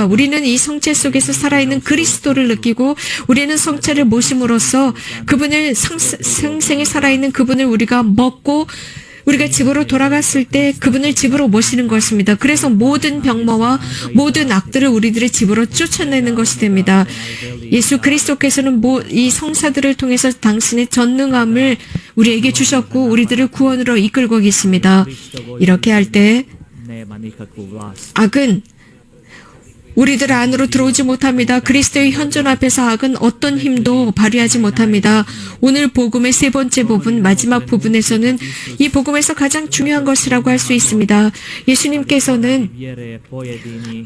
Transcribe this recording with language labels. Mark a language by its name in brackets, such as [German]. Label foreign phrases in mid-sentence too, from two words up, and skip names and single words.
[Korean] 우리는 이 성체 속에서 살아있는 그리스도를 느끼고 우리는 성체를 모심으로써 그분을 생생히 살아있는 그분을 우리가 먹고 우리가 집으로 돌아갔을 때 그분을 집으로 모시는 것입니다. 그래서 모든 병마와 모든 악들을 우리들의 집으로 쫓아내는 것이 됩니다. 예수 그리스도께서는 이 성사들을 통해서 당신의 전능함을 우리에게 주셨고 우리들을 구원으로 이끌고 계십니다. 이렇게 할 때 [Croatian] nema nikakvu vlast. [Korean] 악은 우리들 안으로 들어오지 못합니다. 그리스도의 현존 앞에서 악은 어떤 힘도 발휘하지 못합니다. 오늘 복음의 세 번째 부분, 마지막 부분에서는 이 복음에서 가장 중요한 것이라고 할 수 있습니다. 예수님께서는 [Croatian] Vjere pojedini